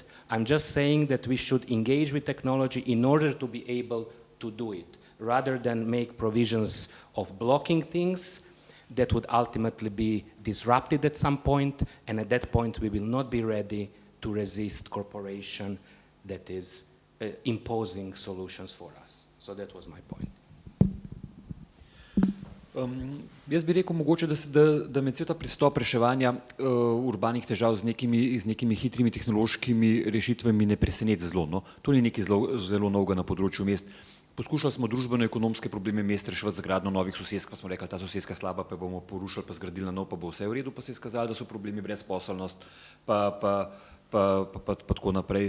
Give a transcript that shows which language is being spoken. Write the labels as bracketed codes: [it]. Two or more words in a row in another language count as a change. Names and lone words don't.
[en] I'm just saying that we should engage with technology in order to be able to do it, rather than make provisions of blocking things that would ultimately be disrupted at some point, and at that point we will not be ready to resist corporation that is imposing solutions for us. So that was my point. [sl] Jaz bi rekel mogoče, da med cel ta pristop reševanja urbanih težav z nekimi hitrimi tehnološkimi rešitvami ne preseneti zelo. No. To ni nekaj zelo novega na področju mest. Poskušali smo družbeno-ekonomske probleme mest reševati z gradnjo novih sosesk, pa smo rekli, ta soseska je slaba, pa bomo porušili, pa zgradili na nov, pa bo vse v redu, pa se je skazalo, da so problemi brezposelnost, pa tako naprej.